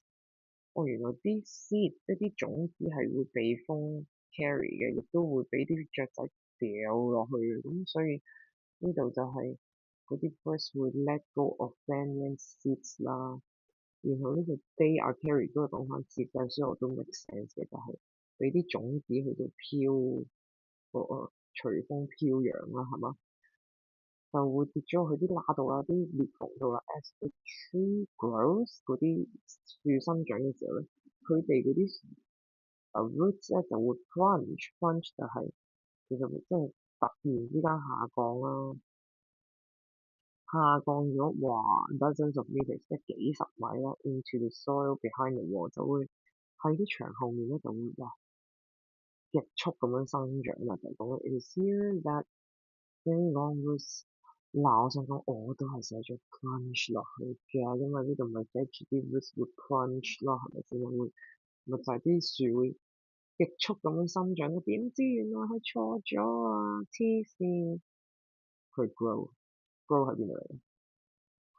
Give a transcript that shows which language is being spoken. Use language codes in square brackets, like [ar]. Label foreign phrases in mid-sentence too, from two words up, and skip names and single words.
[yue] 原來啲 seed 一啲種子係會被風 carry 嘅，亦都會俾啲雀仔掉落去嘅。咁所以呢度就係嗰啲 birds 會 [en] let go of banyan seeds [yue] 啦。然後呢個 [en] they are carried [yue] 都係講翻設計，所以我都 [en] make sense [yue] 嘅，就係俾啲種子去到飄隨風飄揚啦，係嘛？就會跌咗去啲罅度啦，啲裂縫度啦。 [en] As the tree grows， [yue] 嗰啲樹生長嘅時候咧，佢哋嗰啲 roots 咧就會 plunge 就係其實即係突然之間下降啦，下降咗 [en] dozens of meters， [yue] 即係幾十米啦 [en] ，into the soil behind the wall， [yue] 就會喺啲牆後面咧就會極速咁樣生長啦，就係講 [en] it is here that very long roots。 [yue] 嗱，我想講我都係寫咗 plunge 落去嘅，因為呢度咪寫住啲 roots 會 plunge 咯，係咪先？咪就係啲樹會極速咁樣生長咯。點知原來係錯咗啊！黐線，佢 grow 喺邊度嚟？